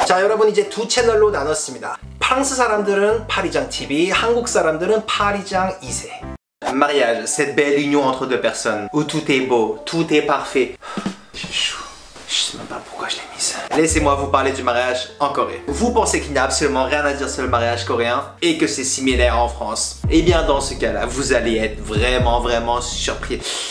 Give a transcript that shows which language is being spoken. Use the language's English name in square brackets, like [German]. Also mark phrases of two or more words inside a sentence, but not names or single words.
[Korean] 자, 여러분 이제 두 채널로 나눴습니다. 프랑스 사람들은 파리장 TV, 한국 사람들은 파리장 2세. [French] Mariage, cette belle union entre deux personnes où tout est beau, tout est parfait. J'ai chaud. Je sais même pas pourquoi je l'ai mise. Laissez-moi vous parler du mariage en Corée. Vous pensez qu'il n'y a absolument rien à dire sur le mariage coréen et que c'est similaire en France? Eh bien dans ce cas-là, vous allez être vraiment surpris.